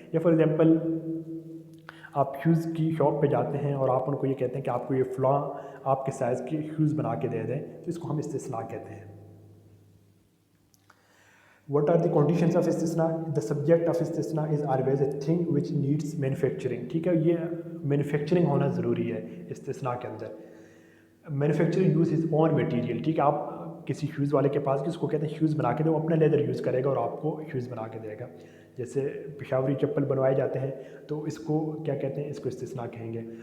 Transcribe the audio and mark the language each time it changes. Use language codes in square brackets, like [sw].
[hi] या for example आप shoes की शॉप पे जाते हैं और आप उनको ये कहते हैं कि आपको ये फ़लाँ आपके साइज़ के शूज़ बना के दे दें, तो इसको हम इस्तिस्ना कहते हैं। [en] What are the conditions of istisna? The subject of istisna is always a thing which needs manufacturing. [hi] ठीक है, ये मैन्युफैक्चरिंग होना ज़रूरी है इस्तिस्ना के अंदर। [en] Manufacturing use is own material. [hi] ठीक है, आप किसी शूज़ वाले के पास कि उसको कहते हैं शूज़ बना के दो, अपना लेदर यूज़ करेगा और आपको शूज़ बना के देगा। जैसे पेशावरी चप्पल बनवाए जाते हैं तो इसको क्या कहते हैं, इसको इस्तिस्ना कहेंगे।